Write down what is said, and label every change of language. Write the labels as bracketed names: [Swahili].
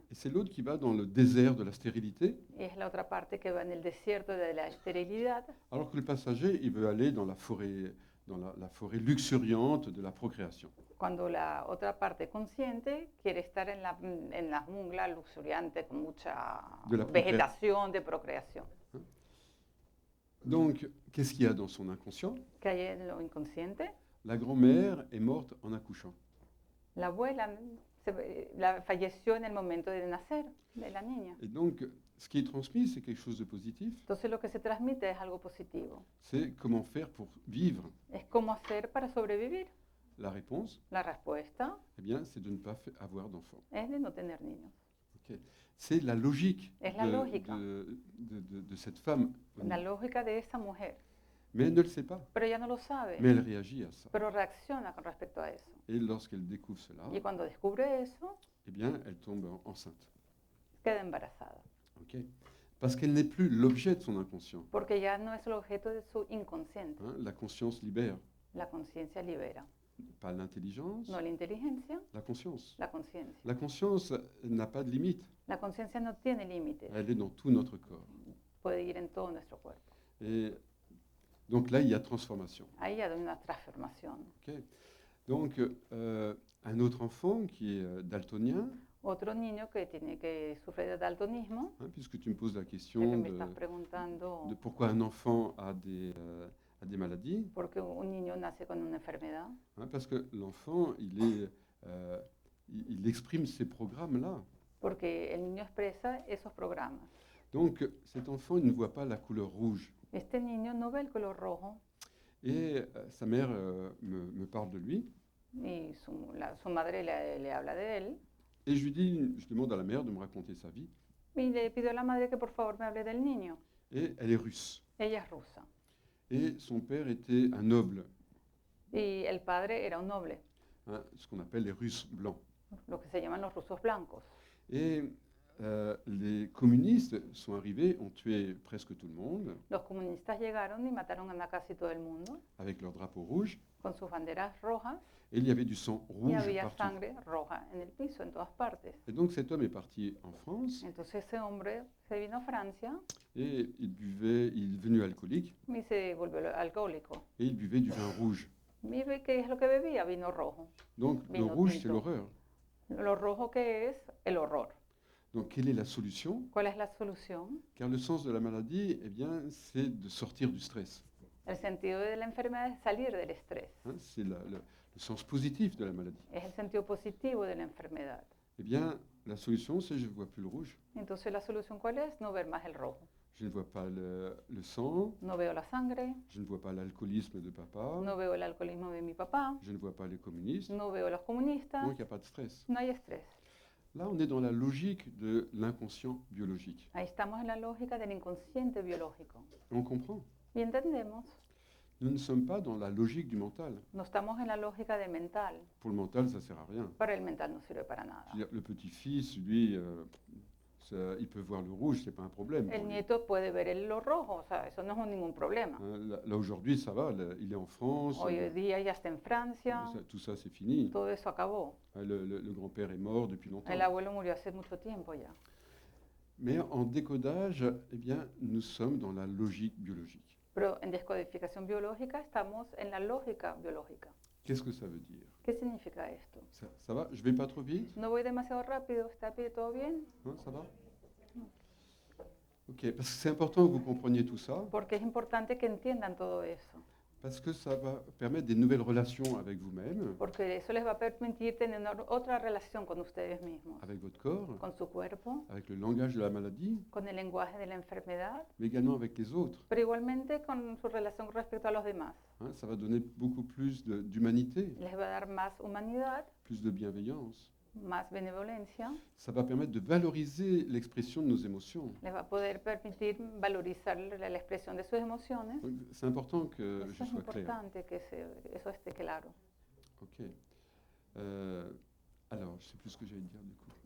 [French] Et c'est l'autre qui va dans le désert de la stérilité, [Spanish] Y es la otra parte que va en el desierto de la esterilidad, [French] alors que le passager, il veut aller dans la forêt luxuriante de la procréation. [Spanish] cuando la otra parte consciente quiere estar en la jungla luxuriante con mucha De la vegetación de procreación. [French] Donc, qu'est-ce qu'il y a dans son inconscient? [Spanish] ¿Qué hay en lo inconsciente? [French] La grand-mère est morte en accouchant. [Spanish] La abuela falleció en el momento de nacer de la niña. [French] Et donc, ce qui est transmis, c'est quelque chose de positif. [Spanish] Entonces lo que se transmite es algo positivo. [French] C'est comment faire pour vivre. [Spanish] Es cómo hacer para sobrevivir. [French] La réponse, [Spanish] La respuesta [French] eh bien, c'est de ne pas avoir d'enfants. [Spanish] es de no tener niños. [French] Ok. C'est la logique [Spanish] Es la lógica. [French] de cette femme. [Spanish] La lógica de esa mujer. [French] Mais elle ne le sait pas. [Spanish] Pero ella no lo sabe. [French] Mais elle réagit à ça. [Spanish] Pero reacciona con respecto a eso. [French] Et lorsqu'elle découvre cela, [Spanish] Y cuando descubre eso, [French] eh bien, elle tombe enceinte. [Spanish] queda embarazada. Ok. [French] Parce qu'elle n'est plus l'objet de son inconscient. [Spanish] Porque ya no es el objeto de su inconsciente. [French] Hein. La conscience libère. [Spanish] La conciencia libera. [French] Pas l'intelligence, [Spanish] No la inteligencia, [French] la conscience. [Spanish] la conciencia. [French] La conscience n'a pas de limite. [Spanish] La conciencia no tiene límites. [French] Elle est dans tout notre corps. [Spanish] Puede ir en todo nuestro cuerpo. [French] Et donc là, il y a transformation. [Spanish] Ahí hay una transformación. Ok. [French] Donc, un autre enfant qui est daltonien, [Spanish] Otro niño que sufre de daltonismo, [French] hein, puisque tu me poses la [Spanish] ya que [French] question [Spanish] me estás preguntando [French] de pourquoi un enfant a des maladies, [Spanish] por qué un niño nace con una enfermedad. [French] hein, parce que l'enfant, il exprime ces programmes-là. [Spanish] Porque el niño expresa esos programas. [French] Donc, cet enfant, il ne voit pas la couleur rouge. [Spanish] Este niño no ve el color rojo [French] Et sa mère me parle de lui. [Spanish] y su madre le habla de él. [French] Et je demande à la mère de me raconter sa vie. [Spanish] Y le pido a la madre que por favor me hable del niño. [French] Et elle est russe. [Spanish] Ella es rusa. [French] et son père était un noble, [Spanish] y el padre era un noble, [French] hein, ce qu'on appelle les Russes blancs. [Spanish] lo que se llaman los rusos blancos. [French] Et les communistes sont arrivés, ont tué presque tout le monde [Spanish] Los comunistas llegaron y mataron a casi todo el mundo [French] avec leur drapeau rouge, [Spanish] con sus banderas rojas [French] et il y avait du sang [Spanish] y [French] rouge [Spanish] había [French] partout. [Spanish] sangre roja en el piso, en todas partes. [French] Et donc cet homme est parti en France [Spanish] Entonces ese hombre se vino a Francia [French] et il est devenu alcoolique [Spanish] y se volvió alcohólico. [French] et il buvait du vin rouge. [Spanish] ¿Y qué es lo que bebía? Vino rojo. [French] Donc le [Spanish] Vino [French] rouge, c'est [Spanish] tinto. [French] l'horreur. [Spanish] Lo rojo que es el horror. [French] Donc quelle est la solution? [Spanish] ¿Cuál es la solución? [French] Car le sens de la maladie, eh bien, c'est de sortir du stress. [Spanish] El sentido de la enfermedad es salir del estrés. [French] Hein, c'est le sens positif de la maladie. [Spanish] Es el sentido positivo de la enfermedad. [French] Eh bien, la solution, c'est je ne vois plus le rouge. [Spanish] Entonces la solución ¿cuál es? No ver más el rojo. [French] Je ne vois pas le sang, [Spanish] No veo la sangre, [French] je ne vois pas l'alcoolisme de papa, [Spanish] no veo el alcoholismo de mi papá, [French] je ne vois pas les communistes, [Spanish] no veo los comunistas, [French] donc il n'y a pas de stress. [Spanish] no hay estrés. [French] Là, on est dans la logique de l'inconscient biologique. [Spanish] Ahí estamos en la lógica del inconsciente biológico. [French] On comprend. [Spanish] Y entendemos, [French] Nous ne sommes pas dans la logique du mental. [Spanish] no estamos en la lógica de mental. [French] Pour le mental, ça ne sert à rien. [Spanish] Para el mental no sirve para nada. [French] Je veux dire, le petit-fils, lui, il peut voir le rouge, c'est pas un problème. pour [Spanish] El [French] lui. [Spanish] nieto puede ver lo rojo, o sea, eso no es ningún problema. [French] Hein, là, aujourd'hui, ça va, il est en France, [Spanish] Hoy día ya está en Francia, [French] tout ça, c'est fini. [Spanish] todo eso acabó. [French] Hein, le grand-père est mort depuis longtemps. [Spanish] El abuelo murió hace mucho tiempo ya. [French] Mais en décodage, eh bien, nous sommes dans la logique biologique. [Spanish] Pero en descodificación biológica estamos en la lógica biológica. [French] Qu'est-ce que ça veut dire? [Spanish] ¿Qué significa esto? [French] Ça va? Je vais pas trop vite? [Spanish] No voy demasiado rápido, ¿está todo bien? [French] Hein, ça va? Ok, parce que c'est important que vous compreniez tout ça, [Spanish] Porque es importante que entiendan todo eso, [French] parce que ça va permettre des nouvelles relations avec vous-même, [Spanish] porque eso les va a permitir tener otra relación con ustedes mismos, [French] avec votre corps, [Spanish] con su cuerpo, [French] avec le langage de la maladie, [Spanish] con el lenguaje de la enfermedad, [French] mais également avec les autres. [Spanish] pero igualmente con su relación respecto a los demás. [French] Hein, ça va donner beaucoup plus d'humanité, [Spanish] Les va a dar más humanidad, [French] plus de bienveillance. [Spanish] más benevolencia, [French] Ça va permettre de valoriser l'expression de nos émotions. [Spanish] les va a poder permitir valorizar la expresión de sus emociones. [French] Donc, c'est important que je [Spanish] Eso es [French] sois clair. [Spanish] importante que eso esté claro. Ok. [French] Alors, je ne sais plus ce que j'allais dire du coup.